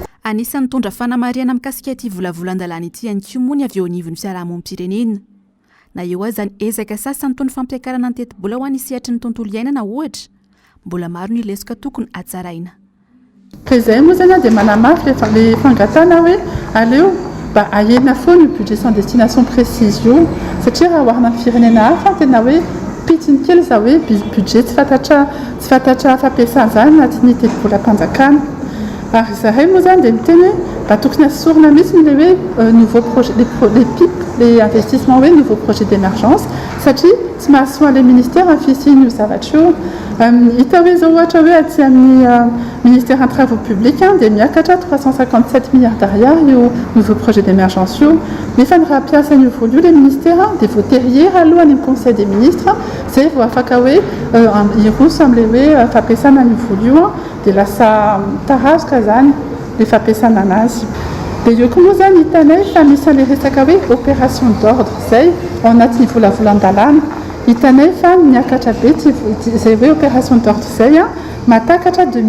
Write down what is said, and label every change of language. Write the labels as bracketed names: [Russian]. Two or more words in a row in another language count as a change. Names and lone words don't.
[Malagasy] anisan'ny mitondra fanamariana mikasika ity volavolan-dalàna ity ihany koa moa ny avy eo anivon'ny fiarahamonim-pirenena na eo azy zany ezaka sasany toy ny fampiakarana ny tetibola ho any sehatry ny tontolo iainana ohatra mbola maro ny lesoka tokony atsaraina Président moa zany dia manamafy le fangatana hoe aleo mba ahena foana ny budget [French] sans destination précise [Malagasy] io satria raha oharina amin'ny firenena hafa tena hoe pitiny kely za hoe budget tsy fantatra fampiasana zany anatin'ny tetibolam-panjakana ary zahay moa zany dia miteny hoe mba tokony asorina mihitsy le hoe [French] nouveau projet les PIP les investissements [Malagasy] hoe [French] nouveau projet d'émergence [Malagasy] satria tsy mahasoa le ministère amin'ny fisiny io zavatra io hita hoe zao ohatra hoe aty amin'ny [French] ministère en travaux publics [Malagasy] dia miakatra 357 [French] milliards d'ariary [Malagasy] io [French] nouveau projet d'émergence [Malagasy] io nefa ny raha mpiasany io voalo io le ministère dia voaterier alohany amin'ny [French] conseil des ministres [Malagasy] zay vao afaka hoe iroso amin'le hoe fampiasana ny voalo io dia lasa tarazoka zany le fampiasana anazy dia io koa moa zany hitanay fa misy an'le resaka hoe [French] opération d'ordre [Malagasy] zay ao anatin'ny volavolan-dalàna hitanay fa miakatra be zay hoe [French] opération d'ordre [Malagasy] zay matakatra